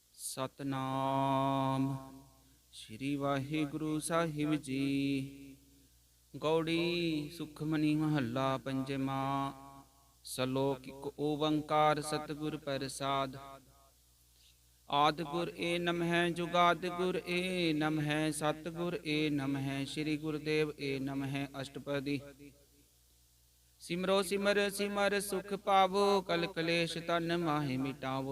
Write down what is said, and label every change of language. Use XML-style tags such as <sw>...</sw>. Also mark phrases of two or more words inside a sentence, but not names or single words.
<pa>ਸਤਿਨਾਮ ਸ੍ਰੀ ਵਾਹਿਗੁਰੂ ਸਾਹਿਬ ਜੀ। ਗਉੜੀ ਸੁਖਮਨੀ ਮਹਲਾ ਪੰਜਮਾ। ਸਲੋਕ ਇਕ ਓਂਕਾਰ ਸਤਿਗੁਰ ਪ੍ਰਸਾਦ। ਆਦਿ ਗੁਰ ਏ ਨਮਹ ਜੁਗਾਦਿ ਗੁਰ ਏ ਨਮਹ ਸਤਿਗੁਰ ਏ ਨਮਹ ਸ੍ਰੀ ਗੁਰਦੇਵ ਏ ਨਮਹ ਅਸ਼ਟਪਦੀ। ਸਿਮਰੋ ਸਿਮਰ ਸਿਮਰ ਸੁਖ ਪਾਵੋ ਕਲ ਕਲੇਸ਼ ਤਨ ਮਾਹਿ ਮਿਟਾਵੋ।</pa>